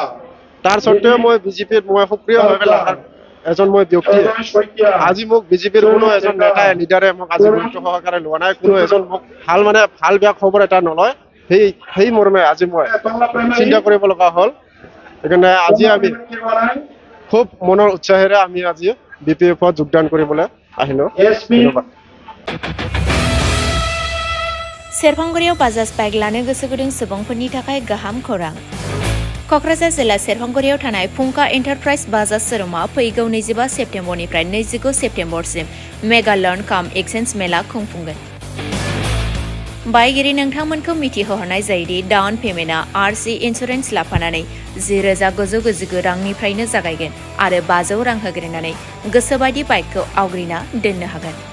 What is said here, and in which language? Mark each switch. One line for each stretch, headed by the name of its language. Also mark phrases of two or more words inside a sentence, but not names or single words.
Assamese: তাৰ সত্ত্বেও মই বিজেপিত মই সক্ৰিয়ভাৱে এজন মই ব্যক্তি আজি মোক বিজেপিৰ কোনো এজন নেতাই লিডাৰে মোক আজি গুৰুত্ব সহকাৰে লোৱা নাই কোনো এজন মোক ভাল বেয়া খবৰ এটা নলয় সেই মৰ্মে আজি মই চিন্তা কৰিব লগা হ'ল সেইকাৰণে আজি আমি খুব মনৰ উৎসাহেৰে আমি আজি BPF-ত যোগদান কৰিবলৈ আহিলো ধন্যবাদ
Bodo: सेरफांगुरियाव बाजाज बाइक लानो गोसो गुदुं सुबुंफोरनि थाखाय गाहाम खौरां क'क्राझार जिल्ला सेरफांगुरियाव थानाय फुंखा एन्टारप्राइज बाजाज शोरूमा फैगौ 25 सेप्तेम्बरनिफ्राय 29 सेप्तेम्बरसिम
English: mega loan camp exchange
Bodo: मेला खुंफुंगोन बायगिरि नोंथांमोनखौ मिथिहोहरनाय जायोदि
English: down payment RC insurance
Bodo: लाफानानै 10,999 रांनिफ्रायनो जागायगोन आरो 500 रां होग्रोनानै गोसोबायदि बाइकखौ आवग्रिना दोननो हागोन